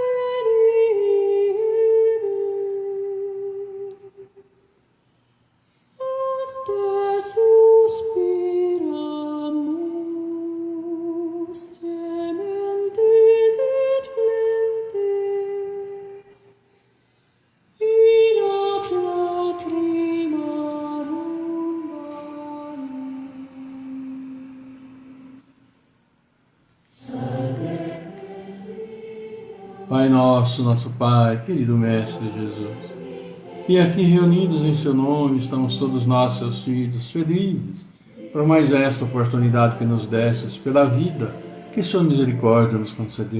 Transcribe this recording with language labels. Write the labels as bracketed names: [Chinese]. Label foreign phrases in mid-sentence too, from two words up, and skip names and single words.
[Latin] venimi, ad te suspiramus, gementis et plentes, in ac lacrimarum vale. [Portuguese] Pai nosso, nosso Pai, querido Mestre Jesus, e aqui reunidos em seu nome estamos todos nós, seus filhos, felizes por mais esta oportunidade que nos destes, pela vida que sua misericórdia nos concedeu.